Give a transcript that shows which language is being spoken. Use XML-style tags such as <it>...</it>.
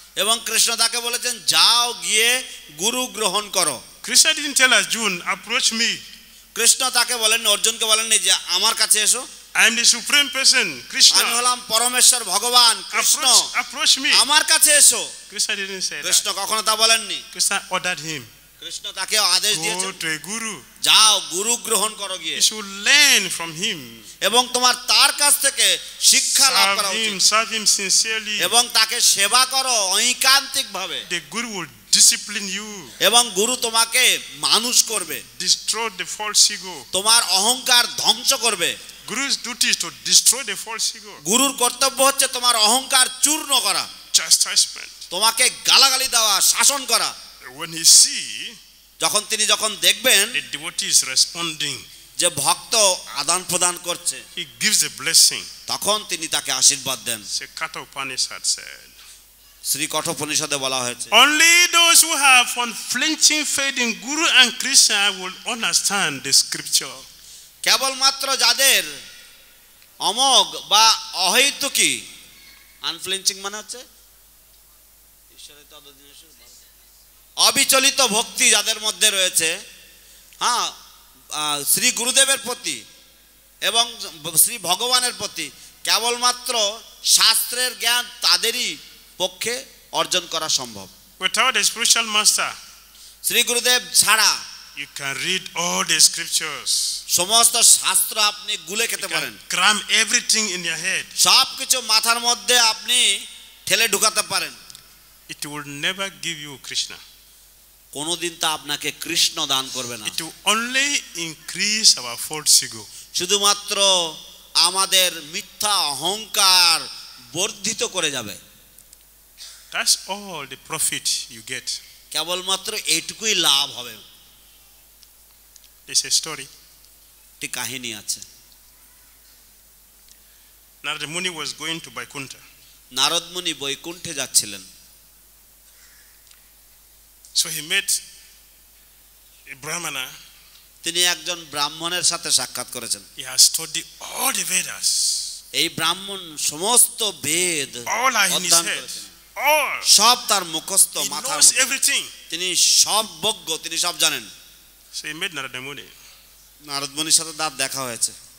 <bn>এবং কৃষ্ণ তাকে বলেছেন, যাও গিয়ে গুরু গ্রহণ করো।</bn> <en>Krishna didn't tell Arjuna, approach me.</en> <bn>Krishna তাকে বলেন, অর্জুনকে বলেননি যে আমার কাছে এসো।</bn> <en>I am the supreme person, Krishna.</en> <bn>আমি হলাম পরমেশ্বর ভগবান কৃষ্ণ,</bn> <en>approach me.</en> <bn>আমার কাছে এসো।</bn> <en>Krishna didn't say that.</en> <bn>Krishna কখনো তা বলেননি।</bn> <en>Krishna ordered him.</en> <bn>কৃষ্ণ তাকে আদেশ দিয়েছেন,</bn> <en>go to a guru.</en> <bn>যাও গুরু গ্রহণ করো গিয়ে।</bn> <en>You should learn from him.</en> <bn>এবং তোমার তার কাছ থেকে শিক্ষা লাভ করা উচিত।</bn> <en>Serve him sincerely.</en> <bn>এবং তাকে সেবা করো ঐকান্তিক ভাবে।</bn> <en>The guru will discipline you.</en> <bn>এবং গুরু তোমাকে মানুষ করবে।</bn> <en>Destroy the false ego.</en> <bn>তোমার অহংকার ধ্বংস করবে।</bn> <en>Guru's duty is to destroy the false ego.</en> <bn>গুরুর কর্তব্য হচ্ছে তোমার অহংকার চূর্ণ করা।</bn> <en>Chastisement.</en> <bn>তোমাকে গালাগালি দেওয়া, শাসন করা।</bn> <en>When he see,</en> <bn>যখন দেখবেন</bn> <en>the devotee is responding,</en> <bn>যে ভক্ত আদান প্রদান করছে,</bn> <en>he gives a blessing.</en> <bn>তখন তিনি তাকে আশীর্বাদ দেন।</bn> <en>Se Katha Upanishad said,</en> <bn>Shri কঠোপনিষদে বলা হয়েছে,</bn> <en>only those who have unflinching faith in Guru and Krishna will understand the scripture.</en> <bn>কেবলমাত্র যাদের অমোঘ বা অহৈতুকী, আনফ্লিঞ্চিং মানে হচ্ছে অবিচলিত ভক্তি যাদের মধ্যে রয়েছে, হ্যাঁ, শ্রী গুরুদেবের প্রতি এবং শ্রী ভগবানের প্রতি, কেবলমাত্র শাস্ত্রের জ্ঞান তাদেরই পক্ষে অর্জন করা সম্ভব।</bn> <en>Without a spiritual master,</en> <bn>Shri গুরুদেব ছাড়া</bn> <en>you can read all the scriptures.</en> <bn>সমস্ত শাস্ত্র আপনি গুলে খেতে পারেন।</bn> <en>Cram everything in your head.</en> <bn>সবকিছু মাথার মধ্যে আপনি ঠেলে ঢুকাতে পারেন।</bn> <en>It will never give you Krishna.</en> <bn>কোনোদিন তা আপনাকে কৃষ্ণ দান করবে না।</bn> <en>It will only increase our false ego.</en> <bn>শুধুমাত্র আমাদের মিথ্যা অহংকার বর্ধিত করে যাবে।</bn> <en>That's all the profit you get.</en> <bn>কেবলমাত্র এইটুকুই লাভ হবে।</bn> <en>There's a story.</en> <bn>একটি কাহিনী আছে।</bn> <en>Narada Muni was going to Vaikuntha.</en> <bn>Narad মুনি বৈকুণ্ঠে যাচ্ছিলেন।</bn> <en>So he met a Brahmana.</en> <bn>তিনি একজন ব্রাহ্মণের সাথে সাক্ষাৎ করেছেন।</bn> <en>He has studied all the Vedas.</en> <bn>এই ব্রাহ্মণ সমস্ত বেদ</bn> <en>All are in his</en> <bn>অধ্যয়ন</bn> <en>head.</en> <bn>করেছেন।</bn> <en>All.</en> <bn>সব তার মুখস্থ,</bn> <en>He</en> <bn>মাথার</bn> <en>knows</en> <bn>মধ্যে।</bn> <en>everything.</en> <bn>তিনি সব বজ্ঞ, তিনি সব জানেন।</bn> <en>So he met Narada Muni.</en> <bn>Narad মুনির সাথে তার দেখা হয়েছে।</bn>